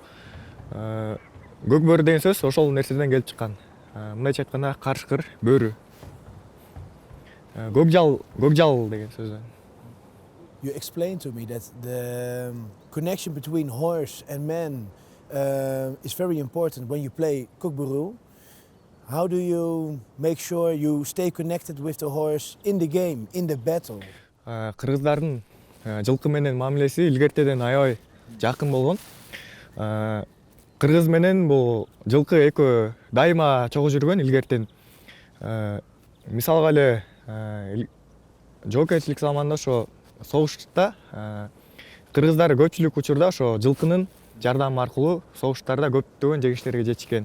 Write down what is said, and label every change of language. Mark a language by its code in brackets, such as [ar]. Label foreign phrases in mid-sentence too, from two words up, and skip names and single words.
[ky] Көк бөрү деген сөз ошол нерседен келип чыккан. Мындайча айтканда карышкыр бөрү. Көкжал деген сөздөн. [en] You explained to me that the connection between horse and man is very important when you play Kok Boru. How do you make sure you stay connected with the horse in the game, in the battle? [ky] Кыргыздардын жылкы менен мамилеси илгертеден аябай жакын болгон. Кыргыз менен бул жылкы экөө дайыма чогуу жүргөн илгертен. Мисалга эле жоокерчилик заманында ошо согуштта кыргыздар көпчүлүк учурда ошо жылкынын жардамы аркылуу согуштарда көптөгөн жеңиштерге жетишкен.